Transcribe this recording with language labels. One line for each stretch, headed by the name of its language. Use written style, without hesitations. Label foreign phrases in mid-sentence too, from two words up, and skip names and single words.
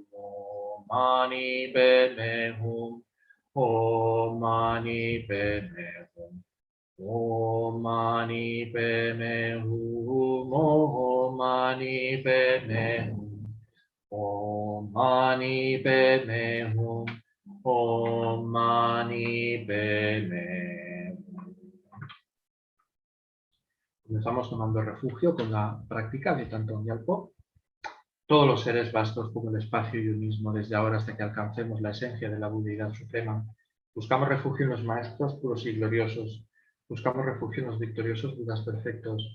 Sanskrit: ॐ मणि पद्मे हूँ, ॐ मणि पद्मे हूँ, ॐ मणि पद्मे हूँ, ॐ मणि पद्मे हूँ, ॐ मणि पद्मे हूँ, ॐ मणि पद्मे हूँ.
Spanish: Comenzamos tomando refugio con la práctica de Thangtong Gyalpo. Todos los seres vastos como el espacio y yo mismo, desde ahora hasta que alcancemos la esencia de la budeidad suprema. Buscamos refugio en los maestros puros y gloriosos. Buscamos refugio en los victoriosos budas perfectos.